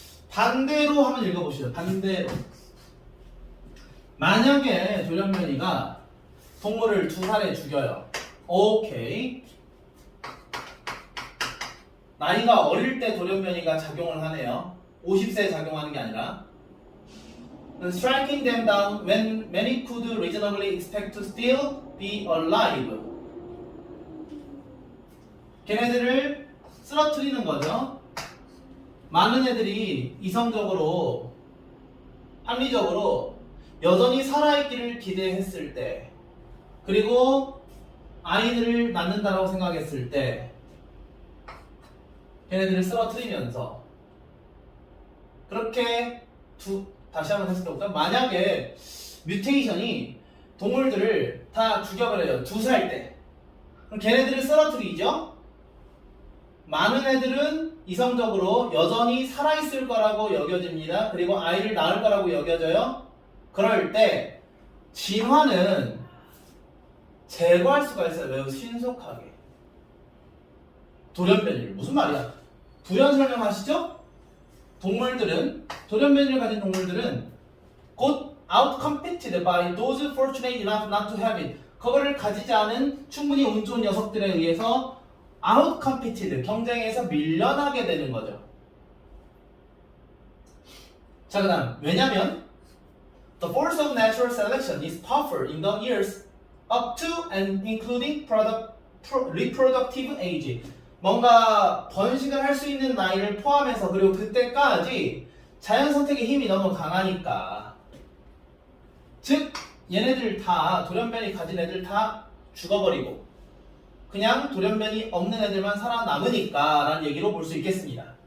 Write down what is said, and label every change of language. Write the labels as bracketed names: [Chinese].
[Korean] 반대로 한번 읽어보시죠. 반대로. 만약에 돌연변이가 동물을 2살에 죽여요. 오케이. 나이가 어릴 때 돌연변이가 작용을 하네요. 50세에 작용하는 게 아니라. [English] Striking them down when many could reasonably expect to still be alive. [Korean] 걔네들을 쓰러뜨리는 거죠. 많은 애들이 이성적으로, 합리적으로 여전히 살아있기를 기대했을 때, 그리고 아이들을 낳는다라고 생각했을 때 걔네들을 쓰러뜨리면서, 그렇게 다시 한번 해석해 볼까요? 만약에 뮤테이션이 동물들을 다 죽여버려요. 2살 때. 그럼 걔네들을 쓰러뜨리죠? 많은 애들은 이성적으로 여전히 살아있을 거라고 여겨집니다. 그리고 아이를 낳을 거라고 여겨져요. 그럴 때 진화는 제거할 수가 있어요. 매우 신속하게. 돌연변이를. 무슨 말이야? 부연 설명하시죠? 돌연변이를 가진 동물들은 곧 [English] outcompeted by those fortunate enough not to have it. [Korean] 그거를 가지지 않은 충분히 운 좋은 녀석들에 의해서 outcompeted, 경쟁에서 밀려나게 되는 거죠. 자, 그 다음, 왜냐면 [English] the force of natural selection is powerful in the years up to and including reproductive age. [Korean] 뭔가 번식을 할 수 있는 나이를 포함해서, 그리고 그때까지 자연 선택의 힘이 너무 강하니까, 즉 얘네들 다, 돌연변이 가진 애들 다 죽어버리고 그냥 돌연변이 없는 애들만 살아남으니까 라는 얘기로 볼 수 있겠습니다.